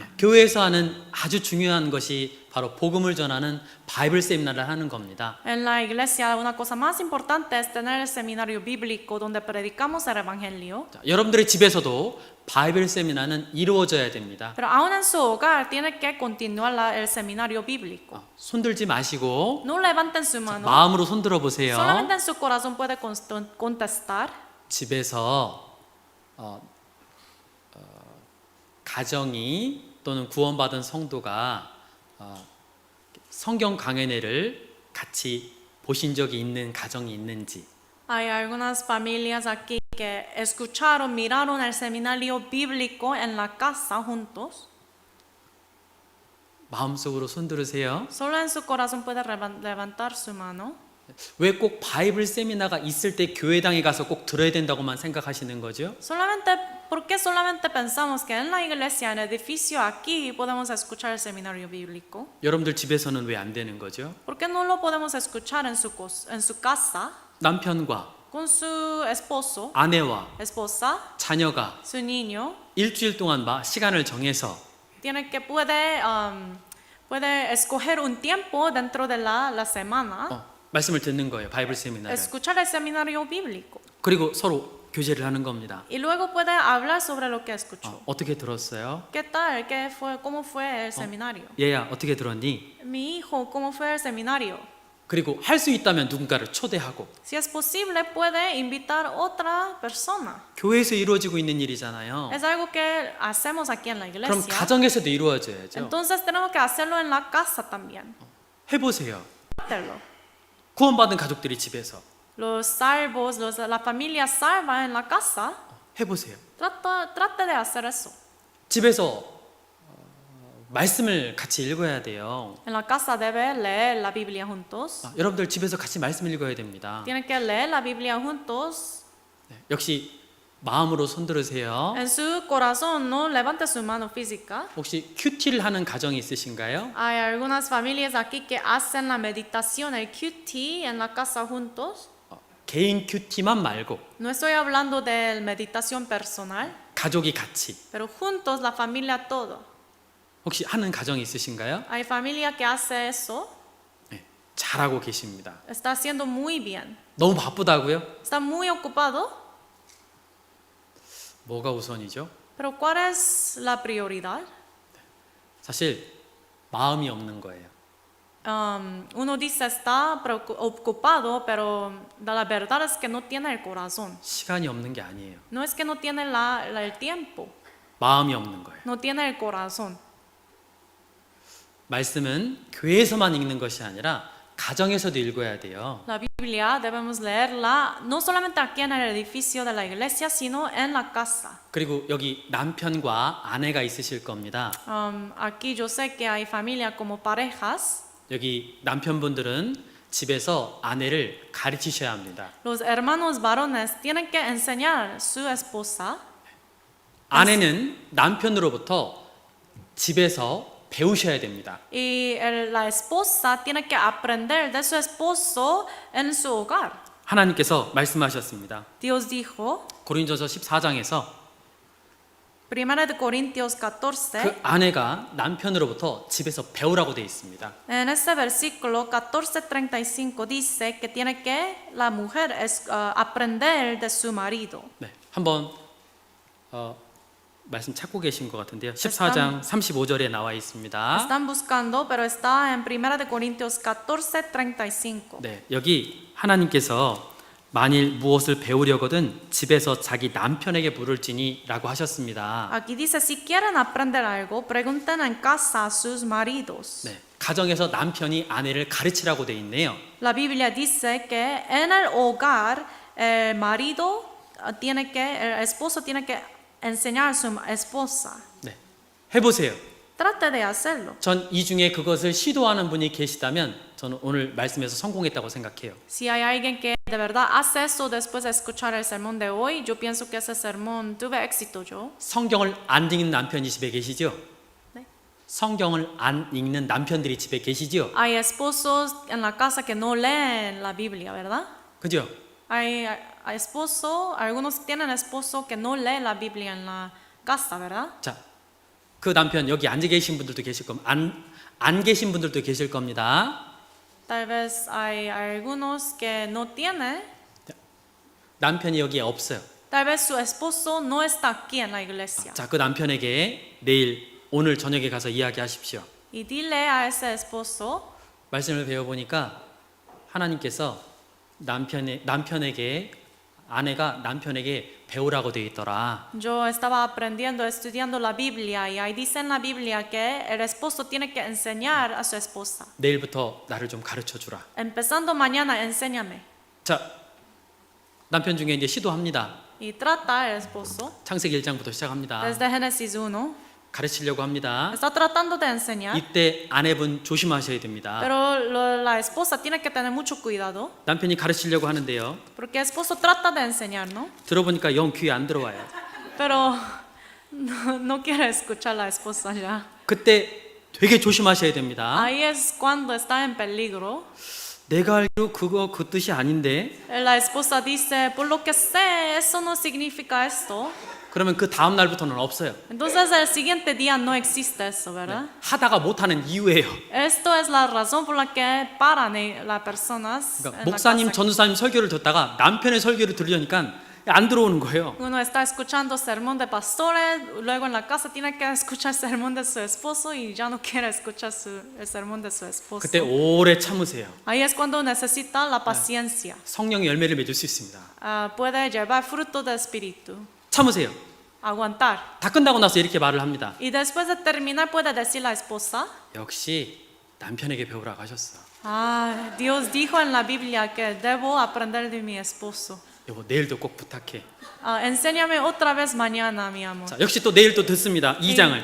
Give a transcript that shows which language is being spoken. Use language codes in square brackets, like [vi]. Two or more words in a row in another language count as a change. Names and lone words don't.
[ko] 교회에서 하는 아주 중요한 것이 바로 복음을 전하는 바이블 세미나를 하는 겁니다. [es] En la iglesia una cosa más importante es tener el seminario bíblico donde predicamos el evangelio. [ko] 자, 여러분들의 집에서도 바이블 세미나는 이루어져야 됩니다. [es] Pero aún en su hogar tiene que continuar el seminario bíblico. [ko] 손들지 들지 마시고 [es] no levanten su mano. [ko] 마음으로 손 들어 보세요. [es] Solamente en su corazón puede contestar. [ko] 집에서 가정이 또는 구원받은 성도가 성경 강연회를 같이 보신 적이 있는 가정이 있는지, [es] Hay algunas familias aquí que escucharon, miraron el seminario bíblico en la casa juntos. [ko] 마음속으로 손 들으세요. [es] Solo en su corazón puede levantar su mano. [ko] 왜 꼭 바이블 세미나가 있을 때 교회당에 가서 꼭 들어야 된다고만 생각하시는 거죠? [es] ¿Por qué solamente pensamos que en la iglesia, en el edificio aquí, podemos escuchar el seminario bíblico? [ko] 여러분들 집에서는 왜 안 되는 거죠? [es] ¿Por qué no lo podemos escuchar en su casa, [ko] 남편과 [es] con su esposo, [ko] 아내와 [es] esposa, [ko] 자녀가 [es] su niño? [ko] 일주일 동안 시간을 정해서 [es] puede escoger un tiempo dentro de la semana, [ko] 말씀을 듣는 거예요. 바이블 세미나를. [es] escuchar el seminario bíblico. [ko] 그리고 서로 교제를 하는 겁니다. [es] Y luego puede hablar sobre lo que escuchó. [ko] 어떻게 들었어요? [es] ¿Qué tal? ¿Cómo fue el seminario? [ko] 얘야 어떻게 들었니? [es] Mi hijo, ¿cómo fue el seminario? [ko] 그리고 할 수 있다면 누군가를 초대하고. [es] Si es posible, puede invitar otra persona. [ko] 교회에서 이루어지고 있는 일이잖아요. [es] Es algo que hacemos aquí en la [ko] 그럼 [es] iglesia. [ko] 가정에서도 이루어져야죠. [es] Entonces tenemos que hacerlo en la casa también. [ko] 해보세요. [es] Hacerlo. [ko] 구원받은 가족들이 집에서 [es] Los salvos, la familia salva en la casa, [ko] 해보세요. [es] trate de hacer eso. [ko] 집에서 말씀을 같이 읽어야 돼요. [es] En la casa debe leer la Biblia juntos. [ko] 여러분들 집에서 같이 말씀 읽어야 됩니다. [es] Tienen que leer la Biblia juntos. [ko] 역시 마음으로 손 들으세요. [es] En su corazón, no levante su mano física. [ko] 혹시 큐티를 하는 가정이 있으신가요? [es] Hay algunas familias aquí que hacen la meditación, el QT, en la casa juntos. [ko] 개인 큐티만 말고 [es] No estoy hablando de meditación personal, [ko] 가족이 같이 [es] pero juntos, la familia todo. [ko] 혹시 하는 가정이 있으신가요? [es] Hay familia que hace eso, [ko] 네, 잘하고 계십니다. [es] está haciendo muy bien. [ko] 너무 바쁘다고요? [es] Está muy ocupado, [ko] 뭐가 우선이죠? [es] pero ¿cuál es la prioridad? [ko] 사실 마음이 없는 거예요. [es] Uno dice está ocupado, pero la verdad es que no tiene el corazón. [ko] 시간이 없는 게 아니에요. [es] No es que no tiene el tiempo, [ko] 마음이 없는 거예요. [es] no tiene el corazón. [ko] 말씀은 교회에서만 읽는 것이 아니라 가정에서도 읽어야 돼요. [es] La Biblia debemos leerla no solamente aquí en el edificio de la iglesia, sino en la casa. [ko] 그리고 여기 남편과 아내가 있으실 겁니다. [es] Aquí yo sé que hay familia como parejas. [ko] 여기 남편분들은 집에서 아내를 가르치셔야 합니다. [es] Los hermanos varones tienen que enseñar a su esposa. [ko] 아내는 남편으로부터 집에서 배우셔야 됩니다. [es] Y la esposa tiene que aprender de su esposo en su hogar. [ko] 하나님께서 말씀하셨습니다. [es] Dios dijo, [ko] 고린도서 14장에서 [es] 1 de Corintios 14, [ko] 그 아내가 남편으로부터 집에서 배우라고 되어 있습니다. [es] en ese versículo 14:35 dice que tiene que la mujer aprender de su marido. [ko] 네, 한번 말씀 찾고 계신 것 같은데요. 14장 35절에 나와 있습니다. [es] Están buscando, pero está en 1 de Corintios 14:35. [ko] 네, 여기 하나님께서 만일 무엇을 배우려거든 집에서 자기 남편에게 물을지니라고 하셨습니다. [es] Aquí dice, si quieren aprender algo, pregunten en casa a sus maridos. [ko] 네, 가정에서 남편이 아내를 가르치라고 돼 있네요. [es] La Biblia dice que en el hogar el marido el esposo tiene que enseñar a su esposa. [ko] 네, 해보세요. [es] Trate de hacerlo. [ko] 전 이 중에 그것을 시도하는 분이 계시다면 저는 오늘 말씀에서 성공했다고 생각해요. [es] Si hay alguien que de verdad hace eso después de escuchar el sermón de hoy, yo pienso que ese sermón tuve éxito yo. [ko] 성경을 안 읽는 남편이 집에 계시죠? 네. 성경을 안 읽는 남편들이 집에 계시죠? [es] Hay esposos en la casa que no leen la Biblia, ¿verdad? [ko] 그죠? [es] Hay algunos tienen esposo que no lee la Biblia en la casa, ¿verdad? [ko] 자, 그 남편 여기 앉아 계신 분들도 계실 겁니다. 안 계신 분들도 계실 겁니다. [es] Tal vez hay algunos que no tienen. [ko] 남편이 여기에 없어요. [es] Tal vez su esposo no está aquí en la iglesia. [ko] 자, 그 남편에게 오늘 저녁에 가서 이야기하십시오. [es] Y dile a ese esposo, [ko] 말씀을 배워보니까 하나님께서 아내가 남편에게 배우라고 되어 있더라. [es] Yo estaba aprendiendo, estudiando la Biblia y ahí dice en la Biblia que el esposo tiene que enseñar a su esposa. [ko] 내일부터 나를 좀 가르쳐 주라. [es] Empezando mañana, enséñame. [ko] 자, 남편 중에 이제 시도합니다. [es] Y trata el esposo [ko] 창세기 1장부터 시작합니다. [es] desde Génesis 1. [ko] 가르치려고 합니다. [es] Está tratando de enseñar, [ko] 이때 아내분 조심하셔야 됩니다. [es] pero la esposa tiene que tener mucho cuidado [ko] 남편이 가르치려고 하는데요. [es] porque el esposo trata de enseñar, ¿no? [ko] 들어보니까 영 귀에 안 들어와요. [es] Pero no quiere escuchar la esposa ya. [ko] 그때 되게 조심하셔야 됩니다. [es] Ahí es cuando está en peligro. [ko] 내가 알기로 그거 그 뜻이 아닌데. [es] La esposa dice, por lo que sé, eso no significa esto. [ko] 그러면 그 다음 날부터는 없어요. [es] Entonces el siguiente día no existe eso, ¿verdad? [ko] 하다가 못하는 이유예요. [es] Esto es la razón por la que paran las personas. [ko] 그러니까 [es] en la [ko] 목사님, [es] casa. [ko] 전도사님 설교를 듣다가 남편의 설교를 들으려니까 안 들어오는 거예요. [es] Uno está escuchando sermón de pastores, luego en la casa tiene que escuchar sermón de su esposo y ya no quiere escuchar el sermón de su esposo. [ko] 그때 오래 참으세요. [es] Ahí es cuando necesita la paciencia. [ko] 성령의 열매를 맺을 수 있습니다. [es] Puede llevar fruto del espíritu. [ko] 참으세요. [es] Aguantar. [ko] 다 끝나고 나서 이렇게 말을 합니다. [es] Y después de terminar puede decir la esposa, [ko] 역시 남편에게 배우라고 하셨어. [es] Dios dijo en la Biblia que debo aprender de mi esposo. [ko] 여보, 내일도 꼭 부탁해. [es] Enséñame otra vez mañana, mi amor. [ko] 자, 역시 또 내일 또 듣습니다. 2장을.